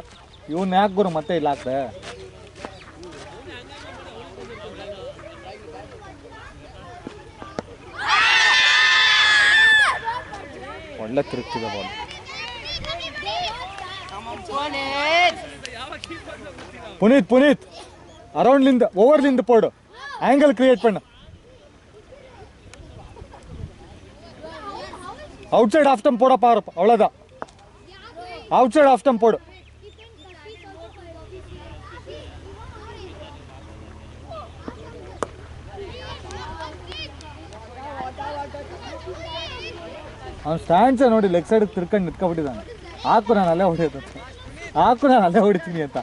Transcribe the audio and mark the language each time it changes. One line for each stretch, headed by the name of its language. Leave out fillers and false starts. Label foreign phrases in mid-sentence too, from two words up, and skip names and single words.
Kannada: ಇವನ್ನ ಯಾಕೆ ಗುರು ಮತ್ತೆ ಇಲ್ಲ ಹಾಕ್ದೆ? ಒಳ್ಳೆ ತಿರುಗ್ತಿದೆ ಬಾಲ್.
Tamil: ಪುನೀತ್ அரௌண்ட்லேருந்து ஓவர்லேருந்து போடு,
English: angle create
Tamil: பண்ணு.
English: outside off stump
Tamil: போட பாரு, அவ்வளோதான்.
English: outside off stump
Tamil: போடு.
Kannada: ಅವ್ನು ಸ್ಟ್ಯಾಂಡ್ಸೇ ನೋಡಿ ಲೆಗ್ ಸೈಡಿಗೆ ತಿರ್ಕೊಂಡು ನಿಂತ್ಕೊಬಿಟ್ಟಿದ್ದಾನೆ. ಹಾಕು ನಾನು ಅಲ್ಲೇ ಹೊಡಿಯೋದು, ಹಾಕು ನಾನು ಅಲ್ಲೇ ಹೊಡಿತೀನಿ ಅಂತ.